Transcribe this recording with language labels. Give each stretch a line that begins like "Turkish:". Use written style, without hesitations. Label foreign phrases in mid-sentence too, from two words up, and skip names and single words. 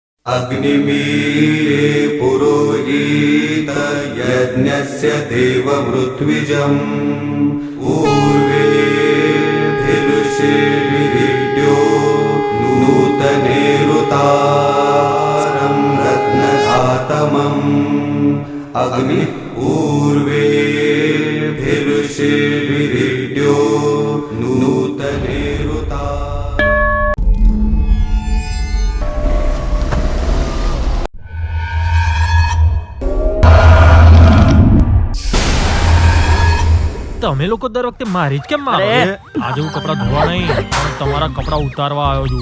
Sanskrit: अग्निमीरे पुरोहित यज्ञस्य देवमृत्विजम् ऊर्वेभिरुषिर्विद्यो नूतनेरुतारं रत्नधातमम् अग्नि ऊर्वेभिरुषिर्विद्यो नूतनेरुता
Gujarati: તમે લોકો દર વખતે મારી જ કેમ મારો? આજે હું કપડા ધોવા નહીં પણ તમારા કપડા ઉતારવા આવ્યો છું.